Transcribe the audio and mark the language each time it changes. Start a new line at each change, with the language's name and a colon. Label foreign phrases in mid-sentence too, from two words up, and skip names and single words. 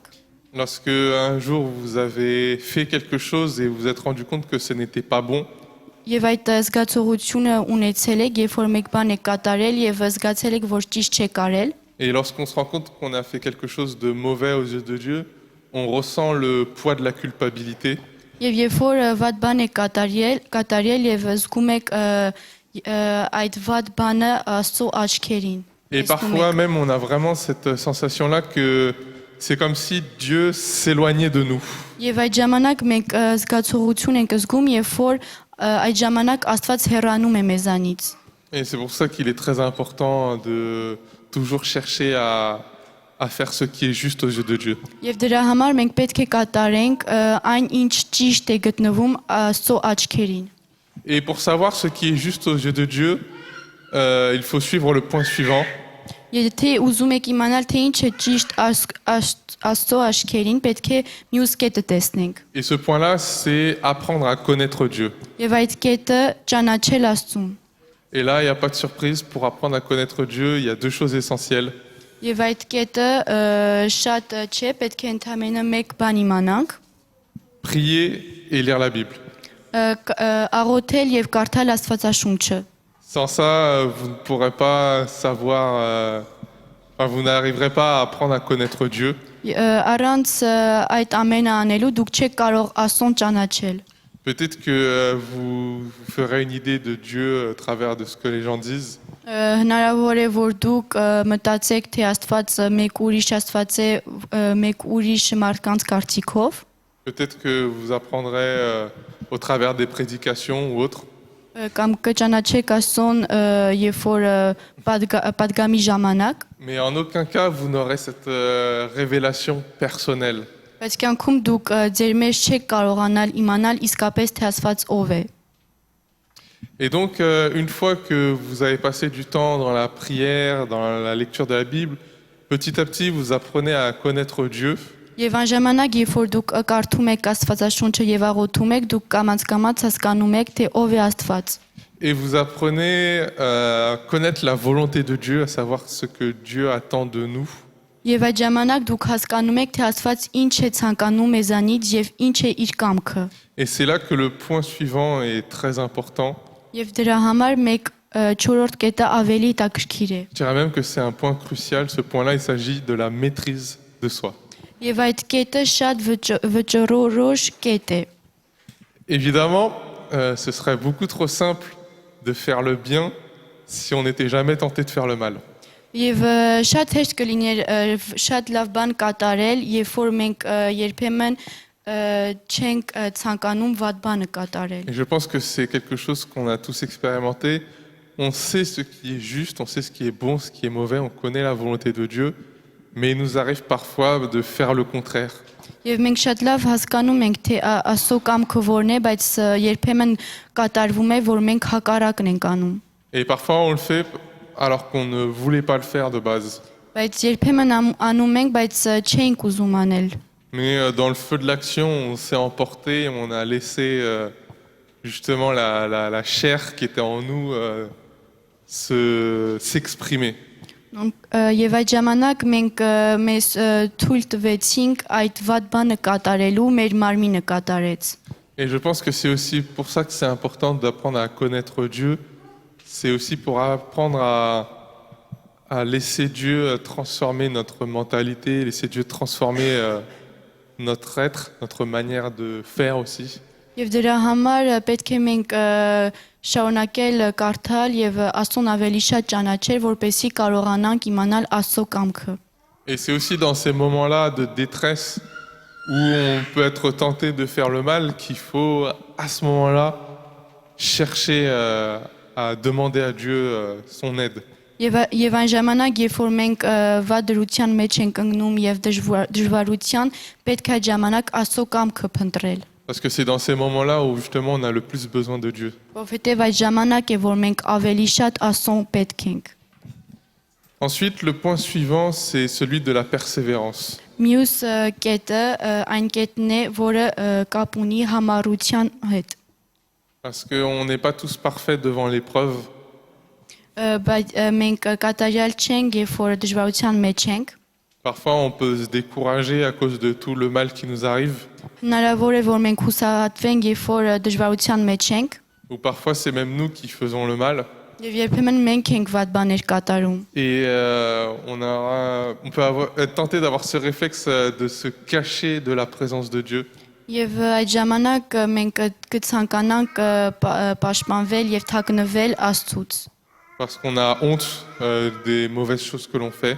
French: Lorsque un jour vous avez fait quelque chose et vous vous êtes rendu compte que ce n'était pas bon,
Armenian: Եվ այդ զգացողությունը ունեցել եք, երբ որ մեկ բան եք կատարել եւ զգացել եք, որ ճիշտ չեք արել։
French: et lorsqu'on se rend compte qu'on a fait quelque chose de mauvais aux yeux de Dieu, on ressent le poids de la culpabilité.
Armenian: Եվ երբ որ վատ բան եք կատարել եւ զգում եք այդ վատ բանը Աստծո աչքերին։
French: Et parfois même, on a vraiment cette sensation-là que c'est comme si Dieu s'éloignait de nous.
Armenian: Եվ այդ ժամանակ մենք զգացողություն ենք զգում, երբ որ այդ ժամանակ Աստված հեռանում է մեզանից։
French: Et c'est pour ça qu'il est très important de toujours chercher à faire ce qui est juste aux yeux de Dieu.
Armenian: Եվ դրա համար մենք պետք է կատարենք այն, ինչ ճիշտ է գտնվում Աստծո աչքերին։
French: Et pour savoir ce qui est juste aux yeux de Dieu, il faut suivre le point suivant.
Armenian: Եթե ուզում եք իմանալ, թե ինչ է ճիշտ Աստծո աչքերին, պետք է մյուս կետը տեսնենք։
French: Et ce point-là, c'est apprendre à connaître Dieu.
Armenian: Եվ այդ կետը ճանաչել Աստծուն։
French: Et là, il n'y a pas de surprise. Pour apprendre à connaître Dieu, il y a deux choses essentielles.
Armenian: Եվ այդ կետը շատ չէ, պետք է ընդամենը մեկ բան իմանանք։
French: Prier et lire la Bible.
Armenian: Աղոթել եւ կարդալ Աստվածաշունչը։
French: Sans ça, vous ne pourrez pas savoir, vous n'arriverez pas à apprendre à connaître Dieu.
Armenian: Առանց այդ ամենը անելու դուք չեք կարող Աստծուն ճանաչել։
French: Peut-être que vous ferez une idée de Dieu à travers de ce que les gens disent.
Armenian: Հնարավոր է որ դուք մտածեք թե Աստված մեկ ուրիշ Աստված է մեկ ուրիշ մարդկանց կարծիքով։
French: Peut-être que vous apprendrez au travers des prédications ou autres.
Armenian: Կամ կճանաչեք Աստծուն երբ որ պատգամի ժամանակ։
French: Mais en aucun cas, vous n'aurez cette révélation personnelle.
Armenian: Բայց կյանքում դուք ձեր մեջ չեք կարողանալ իմանալ իսկապես թե Աստված ով է։
French: Et donc, une fois que vous avez passé du temps dans la prière, dans la lecture de la Bible, petit à petit, vous apprenez à connaître Dieu.
Armenian: Եվ այն ժամանակ, երբ որ դուք կարդում եք Աստվածաշունչը եւ աղոթում եք, դուք կամաց հասկանում եք, թե ով է Աստված։
French: Et vous apprenez à connaître la volonté de Dieu, à savoir ce que Dieu attend de nous.
Armenian: Եվ այդ ժամանակ դուք հասկանում եք, թե Աստված ինչ է ցանկանում մեզանից եւ ինչ է իր կամքը։
French: Et c'est là que le point suivant est très important.
Armenian: Եվ դրա համար մեկ չորրորդ կետը ավելի հետաքրքիր է։
French: Je dirais même que c'est un point crucial. Ce point-là, il s'agit de la maîtrise de soi.
Armenian: Եվ այդ կետը շատ վճռորոշ կետ է։
French: Évidemment, ce serait beaucoup trop simple de faire le bien si on n'était jamais tenté de faire le mal.
Armenian: Եվ շատ հեշտ կլիներ շատ լավ բան կատարել, երբ որ մենք երբեմն չենք ցանկանում վատ բանը կատարել։
French: Et je pense que c'est quelque chose qu'on a tous expérimenté. On sait ce qui est juste, on sait ce qui est bon, ce qui est mauvais, on connaît la volonté de Dieu, mais il nous arrive parfois de faire le contraire.
Armenian: Եվ մենք շատ լավ հասկանում ենք, թե Աստծո կամքը որն է, բայց երբեմն կատարվում է, որ մենք հակառակն ենք անում։
French: Et parfois on le fait alors qu'on ne voulait pas le faire de base.
Armenian: Բայց երբեմն անում ենք, բայց չենք ուզում aնել։
French: Mais dans le feu de l'action, on s'est emporté, on a laissé justement la chair qui était en nous s'exprimer.
Armenian: Donc եւ այդ ժամանակ մենք մեզ թույլ տվեցինք այդ վատ բանը կատարելու, մեր մարմինը կատարեց։
French: Et je pense que c'est aussi pour ça que c'est important d'apprendre à connaître Dieu. C'est aussi pour apprendre à laisser Dieu transformer notre mentalité, laisser Dieu transformer notre être, notre manière de faire aussi.
Armenian: Եվ դրա համար պետք է մենք շարունակել կարդալ եւ Աստծուն ավելի շատ ճանաչել, որպեսզի կարողանանք իմանալ Աստծո կամքը։
French: Et c'est aussi dans ces moments-là de détresse où on peut être tenté de faire le mal qu'il faut à ce moment-là chercher à demander à Dieu son aide.
Armenian: Եվ այն ժամանակ, երբ որ մենք վատ դրության մեջ ենք ընկնում եւ դժվարության, պետք է այդ ժամանակ Աստծո կամքը փնտրել։
French: Parce que c'est dans ces moments-là où justement on a le plus besoin de Dieu.
Armenian: Որովհետեւ այդ ժամանակ է, որ մենք ավելի շատ Աստծուն պետք ենք։
French: Ensuite, le point suivant, c'est celui de la persévérance.
Armenian: Մյուս կետը այն կետն է, որը կապ ունի համառության հետ։
French: Parce qu'on n'est pas tous parfaits devant l'épreuve.
Armenian: Բայց մենք կատարյալ չենք, երբ որ դժվարության մեջ ենք։
French: Parfois, on peut se décourager à cause de tout le mal qui nous arrive.
Armenian: Հնարավոր է, որ մենք հուսահատվենք, երբ որ դժվարության մեջ ենք։
French: Ou parfois, c'est même nous qui faisons le mal.
Armenian: Եվ երբեմն մենք ենք վատ բաներ կատարում։
French: Et on peut être tenté d'avoir ce réflexe de se cacher de la présence de Dieu.
Armenian: Եվ այդ ժամանակ մենք կցանկանանք պաշտպանվել եւ թաքնվել Աստծուց։
French: Parce qu'on a honte des mauvaises choses que l'on fait.